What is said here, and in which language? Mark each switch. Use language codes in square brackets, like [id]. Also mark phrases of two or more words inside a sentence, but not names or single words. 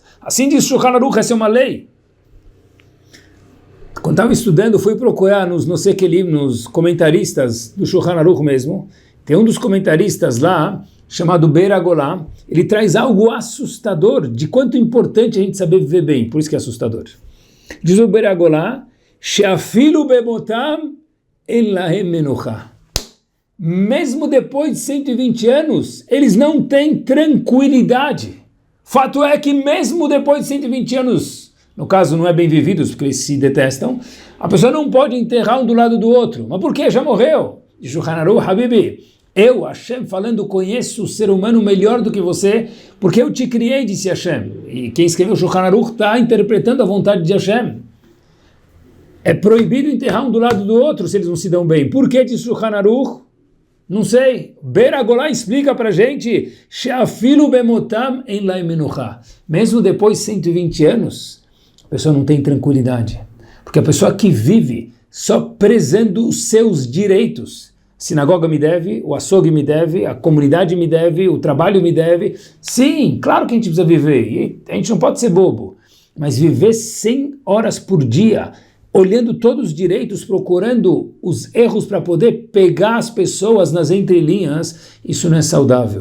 [pt] Assim diz Shulchan Aruch, essa é uma lei. Quando estava estudando, fui procurar nos comentaristas do Shulchan Aruch mesmo. Tem um dos comentaristas lá, chamado Be'er HaGolá, ele traz algo assustador de quanto é importante a gente saber viver bem, por isso que é assustador. Diz o Be'er HaGolá, [he] שאפילו במותם אין להם מנוחה. [pt] Mesmo depois de 120 anos, eles não têm tranquilidade. Fato é que mesmo depois de 120 anos, no caso não é bem vividos, porque eles se detestam, a pessoa não pode enterrar um do lado do outro. Mas por quê? Já morreu. Diz o Shulchan Aruch, Habibi, eu, Hashem, falando, conheço o ser humano melhor do que você, porque eu te criei, disse Hashem. E quem escreveu o Shulchan Aruch está interpretando a vontade de Hashem. É proibido enterrar um do lado do outro se eles não se dão bem. Por que disse o Shulchan Aruch? Não sei. Be'er HaGolá explica para a gente, [he] שאפילו במותם אין להם מנוחה. [pt] Mesmo depois de 120 anos, a pessoa não tem tranquilidade. Porque a pessoa que vive só prezando os seus direitos, a sinagoga me deve, o açougue me deve, a comunidade me deve, o trabalho me deve. Sim, claro que a gente precisa viver, e a gente não pode ser bobo, mas viver 100 horas por dia, olhando todos os direitos, procurando os erros para poder pegar as pessoas nas entrelinhas, isso não é saudável.